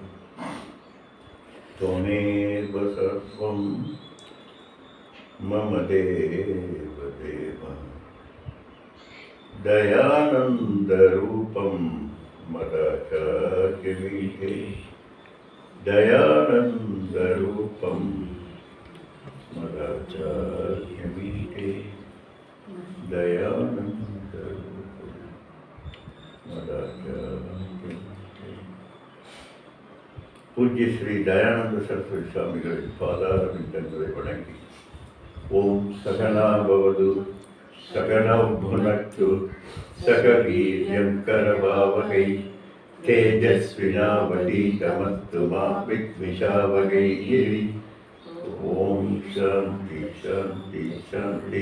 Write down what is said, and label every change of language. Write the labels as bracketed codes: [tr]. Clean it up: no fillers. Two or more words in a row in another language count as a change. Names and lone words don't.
[sa] त्वमेव सर्वं मम देव देव दयानन्दरूपं मदाचार्यमीडे दयानन्दरूपं मदाचार्यमीडे दयानन्दरूपं मदाचार्यमीडे पूज्य श्री दयानंद सरस्वती स्वामिகளின் [ta] பாதாரவிந்தங்களை வணங்கி [sa] ॐ सहना भवतु सहनौ भुनक्तु सह वीर्यं करवावहै तेजस्विनावधीतमस्तु मा विद्विषावहै. ॐ शान्ति शान्ति शान्ति.